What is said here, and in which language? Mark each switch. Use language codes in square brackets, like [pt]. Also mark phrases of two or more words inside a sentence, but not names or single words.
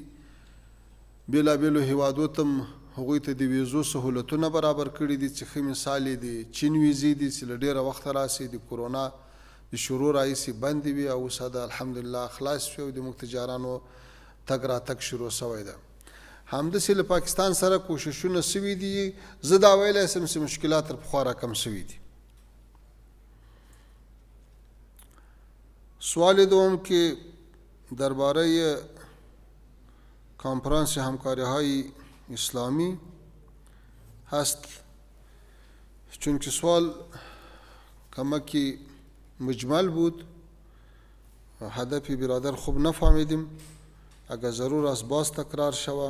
[ps] بېلابېلو هېوادو ته هم هغوی ته د ویزو سهولتونه برابر کړي دي چې ښه مثال یې د چین ویزې دي چې له ډېره وخته راسي د کورونا د شروع راهیسې بندې وي او اوس دا الحمدلله خلاص شوي او د موږ تجارانو تګ راتګ شروع شوی ده. همداسې له پاکستان سره کوششونه سوي دي. زه دا ویلی شم چې مشکلات تر پخوا راکم سوي دي. [fa] سوال دوم که درباره کنفرانس همکاری‌های اسلامی هست، چون که سوال کمکی مجمل بود، هدف برادر خوب نفهمیدیم، اگر ضرور است باز تکرار شود.